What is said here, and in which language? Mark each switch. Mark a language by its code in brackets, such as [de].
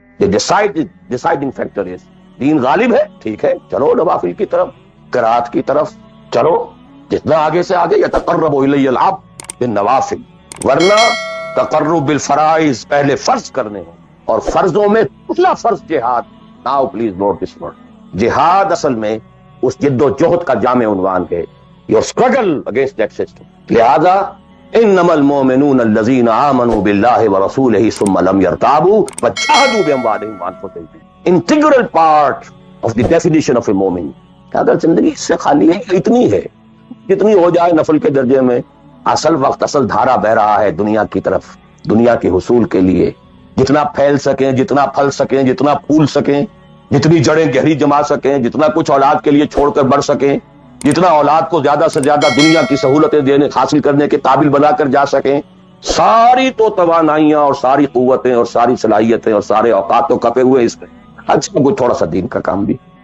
[en] The deciding factor is [ur] دین غالب ہے، ٹھیک ہے، چلو نوافل کی طرف، قرات کی طرف چلو، جتنا آگے سے آگے [ar] یتقرب الی العبد بالنوافل، [ur] ورنہ [ar] تقرب بالفرائض [ur] پہلے فرض کرنے ہیں، اور فرضوں میں پہلا فرض جہاد. [en] now please note this word, [ur] جہاد اصل میں اس جد و جہد کا جامع عنوان ہے، [en] Your struggle against that system. [ar] لہذا انما المؤمنون الذين آمنوا بالله ورسوله ثم لم يرتابوا وجاهدوا باموالهم وانفسهم. [en] Integral part of the definition of a مومن. [ur] اگر زندگی اس سے خالی ہے، اتنی ہے جتنی ہو جائے نفل کے درجے میں، اصل وقت اصل دھارا بہ رہا ہے دنیا کی طرف، دنیا کے حصول کے لیے، جتنا پھیل سکیں، جتنا پھل سکیں، جتنا پھول سکیں، جتنی جڑیں گہری جما سکیں، جتنا کچھ اولاد کے لیے چھوڑ کر بڑھ سکیں، جتنا اولاد کو زیادہ سے زیادہ دنیا کی سہولتیں دینے حاصل کرنے کے قابل بنا کر جا سکیں، ساری تو توانائیاں اور ساری قوتیں اور ساری صلاحیتیں اور سارے اوقات تو کپے ہوئے اس میں، اچھا کوئی تھوڑا سا دین کا کام بھی.